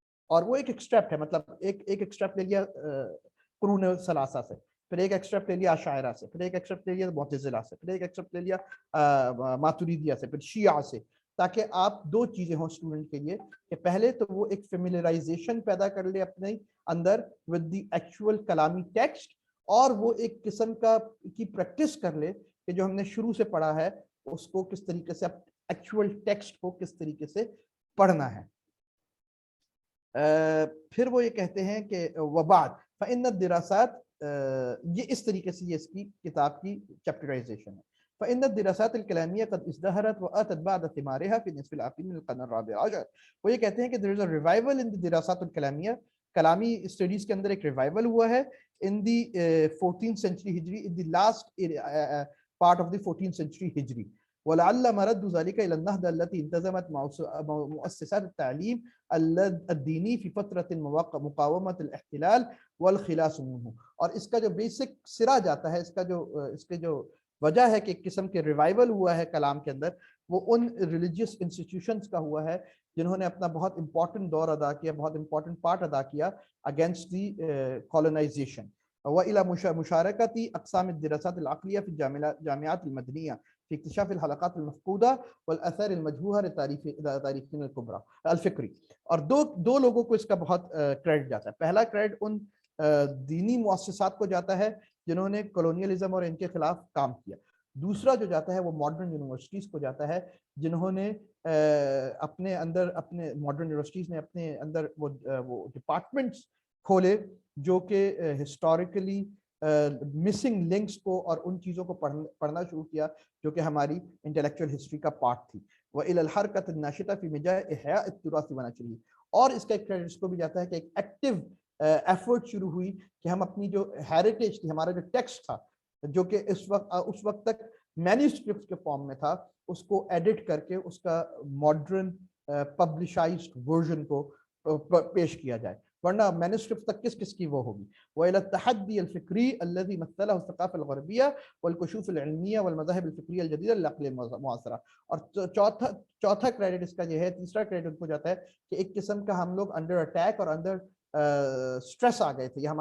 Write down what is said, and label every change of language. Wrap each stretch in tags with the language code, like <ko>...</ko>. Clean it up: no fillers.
<ur>اور وہ ایک ایکسٹریپٹ ہے، مطلب ایک ایکسٹریپٹ لے لیا قرون ثلاثہ سے، پھر ایک ایکسٹریپٹ لے لیا اشاعرہ سے، پھر ایک ایکسٹریپٹ لے لیا معتزلہ سے، پھر ایک ایکسٹریپٹ لے لیا ماتریدیہ سے، پھر شیعہ سے، تاکہ آپ دو چیزیں ہوں اسٹوڈنٹ کے لیے کہ پہلے تو وہ ایک فیملیرائزیشن پیدا کر لے اپنے اندر ود دی ایکچوئل کلامی ٹیکسٹ، اور وہ ایک قسم کی پریکٹس کر لے کہ جو ہم نے شروع سے پڑھا ہے اس کو کس طریقے سے ایکچوئل ٹیکسٹ کو کس طریقے سے پڑھنا ہے. پھر وہ یہ کہتے ہیں کہ</ur> <ar>وبعد فإن الدراسات،</ar> <ur>یہ اس طریقے سے یہ اس کی کتاب کی چیپٹرائزیشن ہے.</ur> <ar>فإن الدراسات الكلامية قد ازدهرت وأتت بعد ثمارها في النصف الأخير من القرن الرابع عشر.</ar> <ur>وہ یہ کہتے ہیں کہ</ur> <en>there is a revival in the</en> <ar>دراسات الکلامیہ،</ar> <ur>کلامی اسٹڈیز کے اندر ایک ریوائول ہوا ہے</ur> <en>in the 14th century</en> <ur>ہجری،</ur> <en>in the last part of the 14th century</en> <ur>ہجری.</ur> <ar>ولعل مرد ذلك الى النهضه التي انتظمت مؤسسات التعليم الدینی فی فترۃ مقاومة الاحتلال والخلاص منه.</ar> <ur>اور اس کا جو بیسک سرا جاتا ہے، اس کے جو وجہ ہے کہ ایک قسم کے ریوائول ہوا ہے کلام کے اندر، وہ ان ریلیجیس انسٹیٹیوشنز کا ہوا ہے جنہوں نے اپنا بہت امپورٹنٹ دور ادا کیا, بہت امپورٹنٹ پارٹ ادا کیا اگینسٹ دی کولونائزیشن.</ur> <ar>وإلى مشاركة أقسام الدراسات العقلية في الجامعات المدنية في اكتشاف الحلقات المفقودة والآثار المجهولة للتاريخيين الكبرى الفکری.</ar> <ur>اور دو لوگوں کو اس کا بہت کریڈٹ جاتا ہے. پہلا کریڈٹ ان دینی مؤسسات کو جاتا ہے جنہوں نے کولونیلزم اور ان کے خلاف کام کیا. دوسرا جو جاتا ہے وہ ماڈرن یونیورسٹیز کو جاتا ہے جنہوں نے اپنے اندر اپنے ماڈرن یونیورسٹیز نے اپنے اندر وہ ڈپارٹمنٹس کھولے جو کہ ہسٹوریکلی مسنگ لنکس کو اور ان چیزوں کو پڑھنا شروع کیا جو کہ ہماری انٹلیکچوئل ہسٹری کا پارٹ تھی.</ur> <ar>وإلى الحركة الناشطة في مجال إحياء التراث ونشره.</ar> <ur>اور اس کا ایک کریڈٹ اس کو بھی جاتا ہے کہ ایک ایکٹیو ایفرٹ شروع ہوئی کہ ہم اپنی جو ہیریٹیج تھی, ہمارا جو ٹیکسٹ تھا جو کہ اس وقت تک مینیوسکرپٹ کے فارم میں تھا, اس کو ایڈٹ کر کے اس کا ماڈرن پبلشائزڈ ورژن کو پیش کیا جائے, ورنہ مینوسکرپٹ تک کس کی وہ ہوگی.</ur> <ar>وإلى التحدي الفكري الذي مثله الثقافة الغربية والكشوف العلمية والمذاهب الفكرية الجديدة للعقل المعاصرة.</ar> <ur>اور چوتھا کریڈٹ اس کا یہ ہے, تیسرا کریڈٹ کو جاتا ہے کہ ایک قسم کا ہم لوگ انڈر اٹیک اور انڈر اسٹریس آ گئے تھے.</ur>